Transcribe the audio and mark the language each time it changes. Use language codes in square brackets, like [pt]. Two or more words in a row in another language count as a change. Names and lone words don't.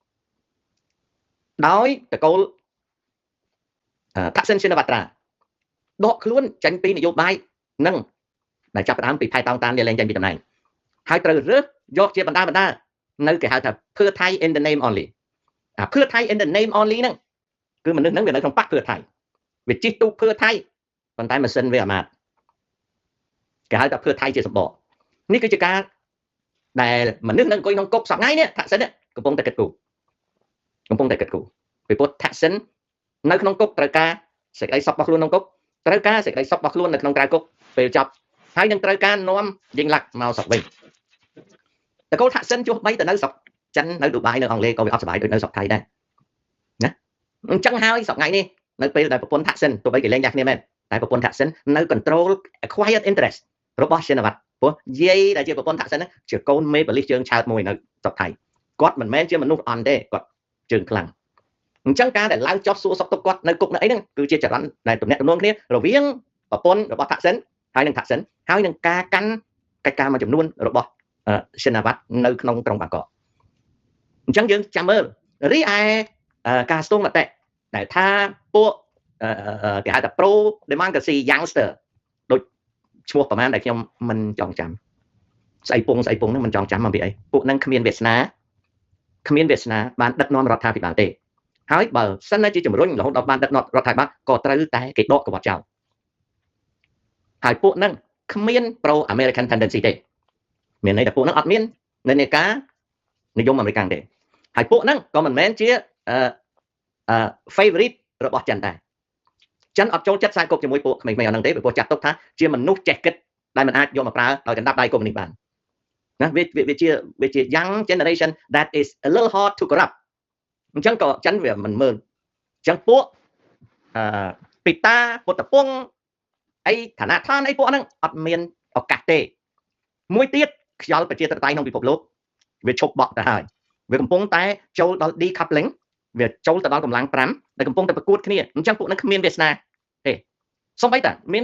[km] ដោយតកូលថាក់សិនឈិនវត្រាដកខ្លួនចាញ់ពីនយោបាយនឹងដែលចាប់ផ្ដើមពីផែតោងតានលែងចាញ់ពីតំណែងហើយត្រូវរើសយកជាបណ្ដានៅគេហៅថាភឿថៃ [en] in the name only [km] អាភឿថៃ [en] in the name only [km] ហ្នឹងគឺមនុស្សហ្នឹងវានៅក្នុងបកភឿថៃវាជិះទូកភឿថៃប៉ុន្តែម៉ាស៊ីនវាអាមាត្យគេហៅថាភឿថៃជាសម្បកនេះគឺជាការដែលមនុស្សនៅអង្គុយក្នុងគុកសប្តាហ៍នេះថាក់សិនកំពុងតែគិតគូរ ពីព្រោះថាក់សិននៅក្នុងគុកត្រូវការសេចក្តីសុខរបស់ខ្លួនក្នុងគុកត្រូវការសេចក្តីសុខរបស់ខ្លួននៅក្នុងក្រៅគុ កពេលចប់ហើយនឹងត្រូវការនាំយិងឡាក់មកស្រុកវិញតកូលថាក់សិនចុះបីទៅនៅស្រុកចិននៅឌូបៃនៅអង់គ្លេសក៏វាអត់សុបាយដូចនៅស្រុកថៃដែរណាអញ្ចឹងហើយស្រុកថ្ងៃនេះនៅពេលដែលប្រពន្ធថាក់សិនទោះបីគេលែងដាក់គ្នាមែនតែប្រពន្ធថាក់សិននៅ [en] control acquired interest [km] របស់ชินวัตรព្រោះយាយដែលជាប្រពន្ធថាក់សិនជាកូនមេបលិសជើងឆើតមួយនៅស្រុកថៃគាត់មិនមែនជាមនុស្សអន់ទេគាត់ជើងខ្លាំង អញ្ចឹងការដែលឡើងចុះសួរសុខទុក្ខគាត់នៅគុកនៅអីហ្នឹងគឺជាចរន្តដែលទំនាក់ទំនងគ្នារវាងប្រពន្ធរបស់ថាក់សិនហើយនឹងថាក់សិនហើយនឹងការកាន់កិច្ចការមួយចំនួនរបស់ស៊ិនណាវ៉ាត់នៅក្នុងក្រុងបាងកកអញ្ចឹងយើងចាំមើលរីឯការស្ទង់មតិដែលថាពួកគេហៅថា [en] pro democracy youngster [km] ដូចឈ្មោះប្រហែលដែលខ្ញុំមិនចង់ចាំស្អីពងហ្នឹងមិនចង់ចាំមកពីអីពួកហ្នឹងគ្មានវាសនាបានដឹកនាំរដ្ឋាភិ បាលទេហើយបើសិនជាជំរុញរហូតដល់បានដឹកនាំរដ្ឋាភិបាលក៏ត្រូវតែគេដកក្បត់ចោលហើយពួកហ្នឹងគ្មាន [en] pro American tendency [km] ទេមានន័យថាពួកហ្នឹងអត់មាននិន្នាការនិយមអាមេរិកទេហើយពួកហ្នឹងក៏មិនមែនជាfavorite របស់ចិនដែរចិនអត់ចូលចិត្តខ្សែគប់ជាមួយពួកក្មេងៗអាហ្នឹងទេព្រោះចាត់ទុកថាជាមនុស្សចេះគិតដែល មិនអាចយកមកប្រើដោយកណ្ដាប់ដៃកុម្មុយនីសបានណាវាជា [en] young generation that is a little hard to corrupt [km] អញ្ចឹងក៏ចិនវាមិនមើលអញ្ចឹងពួកពីតាពុទ្ធពងអីឋានៈឋានអីពួកហ្នឹងអត់មានឱកាសទេមួយទៀតខ្យល់ ប្រជាធិបតេយ្យក្នុងពិភពលោកវាឈប់បក់ទៅហើយវាកំពុងតែចូលដល់ decoupling វាចូលទៅដល់កម្លាំង5ដែលកំពុងតែប្រកួតគ្នាអញ្ចឹងពួកហ្នឹងគ្មានវាសនាទេសូម្បីតែមាន